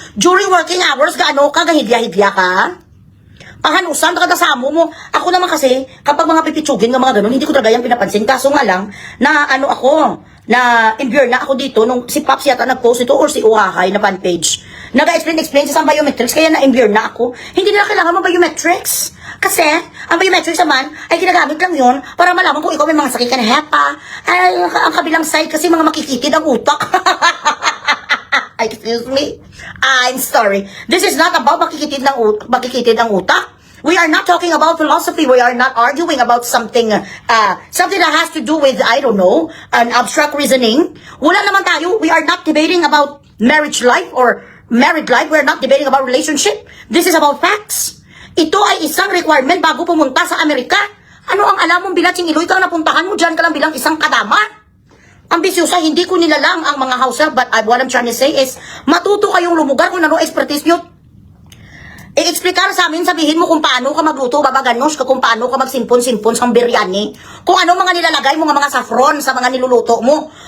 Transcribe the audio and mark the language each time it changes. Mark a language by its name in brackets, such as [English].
[Hiligaynon] During working hours, gaano ka, gahidya-hidya ka? Pahanusan ka sa amo mo. [Filipino] Ako naman kasi, kapag mga pipitsugin ng mga ganun, hindi ko talaga yung pinapansin. Kaso nga lang, na na-imbure na ako dito nung si Pops yata nag-post ito or si Uhahay na fan page. Nag-explain sa biometrics, kaya na-imbure na ako. Hindi nila kailangan ng biometrics. Kasi, ang biometrics naman, ay ginagamit lang yun para malaman kung ikaw may mga sakit ka na hepa. Ay, ang kabilang side kasi mga makikitid ang utak. [English] Excuse me? I'm sorry. This is not about [Filipino] makikitid ang utak. [English] We are not talking about philosophy. We are not arguing about something that has to do with, I don't know, an abstract reasoning. [Filipino] Wala naman tayo. [English] We are not debating about marriage life or married life. We are not debating about relationship. This is about facts. [Filipino] Ito ay isang requirement bago pumunta sa Amerika. Ano ang alam mong bilatsing iloy kang napuntahan mo dyan ka lang bilang isang kadama? Ambisyosa, hindi ko nilalang ang mga house help, [English] but what I'm trying to say is, [Filipino] matuto kayong lumugar kung ano expertise nyo. I-explicar sa amin, sabihin mo kung paano ka magluto, babaganos ka, kung paano ka magsimpon-simpon sa biryani, kung ano mga nilalagay mo mga saffron sa mga niluluto mo.